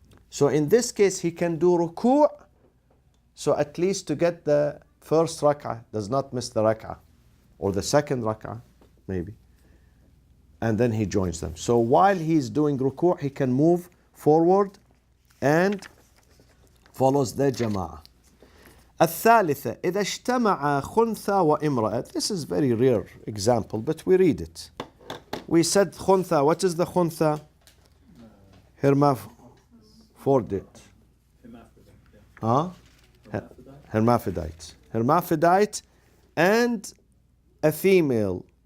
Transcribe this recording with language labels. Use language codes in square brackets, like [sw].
[en] So in this case, he can do ruku', so at least to get the first rak'ah, does not miss the rak'ah, or the second rak'ah, maybe. And then he joins them. So while he's doing ruku', he can move forward and follows the jama'ah. [ar] الثالثة إذا اجتمع خنثى وامرأة. [en] This is very rare example, but we read it. We said خنثى. What is the خنثى? Hermaphrodite. Huh? Hermaphrodite. Hermaphrodite and a female.